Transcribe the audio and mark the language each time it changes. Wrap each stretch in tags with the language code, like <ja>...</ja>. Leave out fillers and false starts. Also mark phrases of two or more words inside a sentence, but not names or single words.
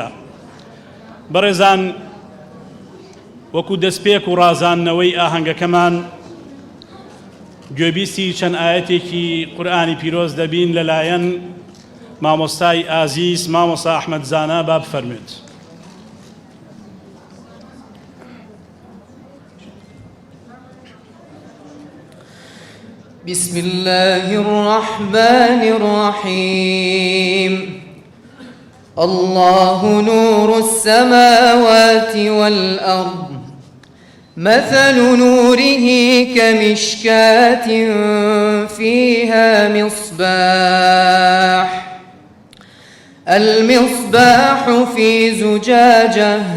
<ckb>بەڕێزان، وەکو دەستپێک و ڕازاندنەوەی ئاهەنگەکەمان گوێبیستی چەند ئایەتێکی قورئانی پیرۆز دەبین لەلایەن مامۆستای ئازیز مامۆستا ئەحمەد زانا. با بفەرمێت.</ckb> <ar>بسم الله الرحمن الرحيم. الله نور السماوات والأرض، مثل نوره كمشكاة فيها مصباح، المصباح في زجاجة،</ar>